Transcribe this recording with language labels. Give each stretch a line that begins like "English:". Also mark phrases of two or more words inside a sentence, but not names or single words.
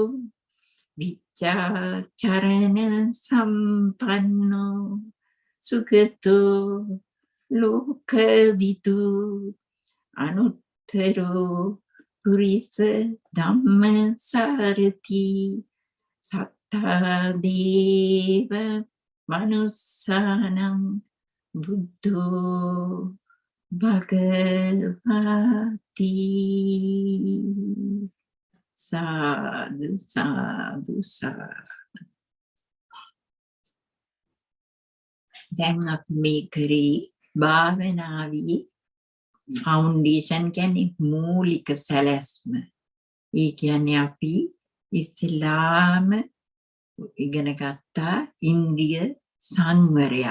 Pali: vichacharena sampanno sugato lokavidu anuttaro purisa dhamma sarati sattadeva manussanam buddho bhagavati. Sadhu, sadhu, sadhu.
Sinhala: දැන් අපි මේ කරේ භාවනාවේ ෆවුන්ඩේෂන් කියන්නේ මූලික සැලැස්ම. ඒ කියන්නේ අපි ඉස්ලාම ඉගෙන ගත්තා ඉන්ද්‍රිය සංවරයක්.